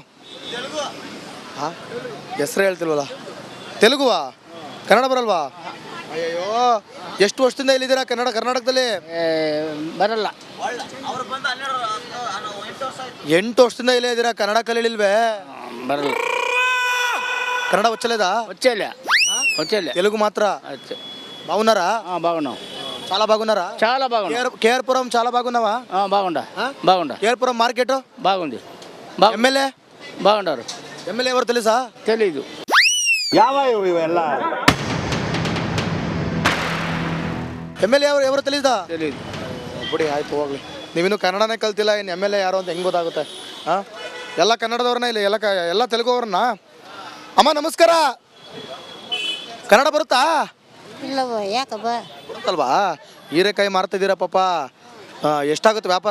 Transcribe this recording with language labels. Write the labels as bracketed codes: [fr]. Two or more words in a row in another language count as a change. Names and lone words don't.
[kn] ಹಾಂ, ಹೆಸರು ಹೇಳ್ತಿಲ್ವಲ್ಲ. ತೆಲುಗುವಾ? ಕನ್ನಡ ಬರಲ್ವಾ? ಅಯ್ಯೋ, ಎಷ್ಟು ವರ್ಷದಿಂದ ಇಲ್ಲಿದ್ದೀರಾ ಕರ್ನಾಟಕದಲ್ಲಿ? ಬರಲ್ಲ. 8 ವರ್ಷದಿಂದ ಇಲ್ಲೇ ಇದ್ದೀರಾ, ಕನ್ನಡ ಕಲೀಲಿಲ್ವೇ? ಬರಲ್ಲ. [te] ಕನ್ನಡ వచ్చలేదా? వచ్చేలే. తెలుగు మాత్ర బాగున్నారా? బాగున్నాం. చాలా బాగున్నారా? చాలా బాగున్నాం. కేఆర్పురం చాలా బాగున్నావా? బాగుండా. కేఆర్పురం మార్కెట్ బాగుంది. ఎమ్మెల్యే బాగుంటారు. ఎమ్మెల్యే ఎవరు తెలుసా? తెలీదు. ಎಮ್ಮೆಲ್ಯೆ ఎవరు తెలీదా? తెలీదు. [kn] ಬಿಡಿ, ಆಯ್ತು ಹೋಗ್ಲಿ. ನೀವಿನ್ನೂ ಕನ್ನಡನೇ ಕಲ್ತಿಲ್ಲ, ಇನ್ನು ಎಮ್ಮೆಲ್ಯೆ ಯಾರು ಅಂತ ಹೆಂಗೆ ಗೊತ್ತಾಗುತ್ತೆ? ಹಾಂ, ಎಲ್ಲ ಕನ್ನಡದವ್ರನ್ನ ಇಲ್ಲ, ಎಲ್ಲ ತೆಲುಗು ಅವ್ರನ್ನ. ಅಮ್ಮ ನಮಸ್ಕಾರ, ಕನ್ನಡ ಬರುತ್ತಾ? ಇಲ್ಲವ, ಯಾಕಬ್ಬ? ಬರುತ್ತಲ್ವಾ? ಹೀರೆಕಾಯಿ ಮಾರ್ತಿದ್ದೀರಾ ಪಾಪ, ಎಷ್ಟಾಗುತ್ತೆ ವ್ಯಾಪಾರ?